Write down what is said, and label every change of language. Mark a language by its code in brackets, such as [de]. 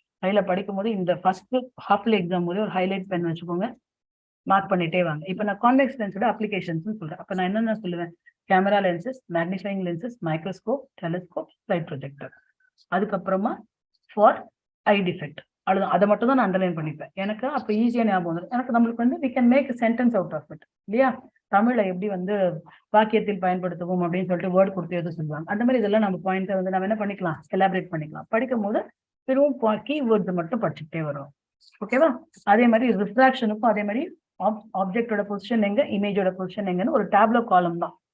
[ta] கையில படிக்கும் போது இந்த ஃபர்ஸ்ட் ஹாஃப்ல எக்ஸாம் போது ஒரு ஹைலைட் பென் வச்சுக்கோங்க, மார்க் பண்ணிட்டே வாங்க. இப்போ நான் கான்வெக்ஸ் லென்ஸோட அப்ளிகேஷன்ஸ் சொல்றேன். அப்ப நான் என்னென்ன சொல்லுவேன்? Camera lenses, magnifying lenses, microscope, telescope, light projector. அதுக்கப்புறமா ஃபார் ஐ டிஃபெக்ட். அவ்வளவுதான். அதை மட்டும் தான் நான் அண்டர்லைன் பண்ணிப்பேன். எனக்கு அப்ப ஈஸியா ஞாபகம் வந்துடும். எனக்கு நம்மளுக்கு வந்து [en] we can make a sentence out of it. [ta] இல்லையா? தமிழ்ல எப்படி வந்து வாக்கியத்தில் பயன்படுத்துவோம் அப்படின்னு சொல்லிட்டு வேர்ட் கொடுத்து எது சொல்லுவாங்க. அந்த மாதிரி இதெல்லாம் நம்ம பாயிண்ட் வந்து நம்ம என்ன பண்ணிக்கலாம்? எலாபரேட் பண்ணிக்கலாம். படிக்கும் போது வெறும் கீவேர்ட்ஸ் மட்டும் படிச்சுட்டே வரும். ஓகேவா? அதே மாதிரி ரிஃப்ராக்ஷனுக்கும் அதே மாதிரி ஆப்ஜெக்டோட பொசிஷன் எங்க, இமேஜோட பொசிஷன் எங்கன்னு ஒரு டேப்லோ காலம் தான்.